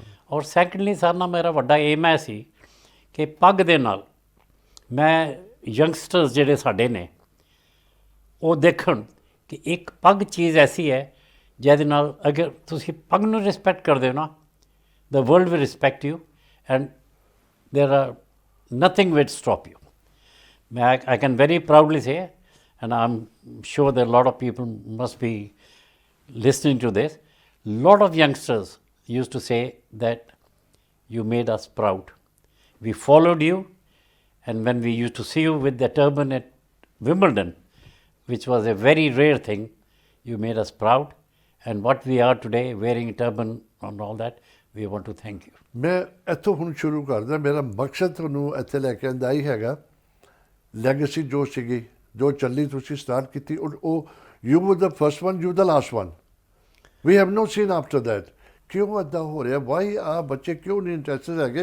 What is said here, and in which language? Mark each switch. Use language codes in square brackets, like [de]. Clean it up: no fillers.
[pa] ਔਰ secondly sir ਨਾਲ ਮੇਰਾ ਵੱਡਾ ਏਮ ਹੈ ਸੀ ਕਿ ਪੱਗ ਦੇ ਨਾਲ ਮੈਂ ਯੰਗਸਟਰਸ ਜਿਹੜੇ ਸਾਡੇ ਨੇ ਉਹ ਦੇਖਣ ਕਿ ਇੱਕ ਪੱਗ ਚੀਜ਼ ਐਸੀ ਹੈ ਜਿਹਦੇ ਨਾਲ ਅਗਰ ਤੁਸੀਂ ਪੱਗ ਨੂੰ ਰਿਸਪੈਕਟ ਕਰਦੇ ਹੋ ਨਾ, [en] the world will respect you and there are nothing will stop you. I can very proudly say, and I'm sure that a lot of people must be listening to this, lot of youngsters used to say that you made us proud. We followed you, and when we used to see you with the turban at Wimbledon, which was a very rare thing, you made us proud. And what we are today, wearing a turban and all that, we want to thank you. [pa] ਮੈਂ ਇੱਥੋਂ ਹੁਣ ਸ਼ੁਰੂ ਕਰਦਾ। ਮੇਰਾ ਮਕਸਦ ਤੁਹਾਨੂੰ ਇੱਥੇ ਲੈ ਕੇ ਆਉਂਦਾ ਹੀ ਹੈਗਾ ਲੈਗੇਸੀ ਜੋ ਸੀਗੀ, ਜੋ ਚੱਲੀ ਤੁਸੀਂ ਸਟਾਰਟ ਕੀਤੀ, ਉਹ [en] You were the first one, you the last one. We have no seen after that. [pa] ਕਿਉਂ ਇੱਦਾਂ ਹੋ ਰਿਹਾ? ਵਾਈ ਆ ਬੱਚੇ ਕਿਉਂ ਨਹੀਂ ਇੰਟਰਸਟਡ ਹੈਗੇ?